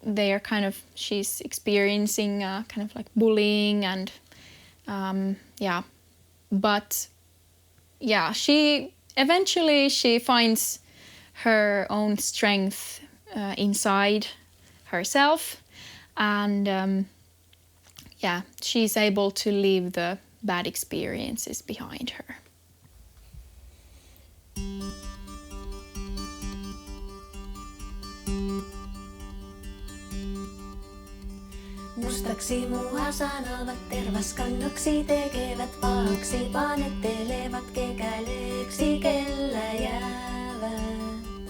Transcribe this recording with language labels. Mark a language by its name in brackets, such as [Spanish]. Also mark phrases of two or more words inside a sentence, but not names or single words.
[English] they are kind of, she's experiencing kind of like bullying and but she eventually finds her own strength inside herself, and she's able to leave the bad experiences behind her. [Finnish] Mustaksi mua sanovat, tervaskannoksi tekevät pahaksi, panettelevat kekäleeksi, kellä jäävät.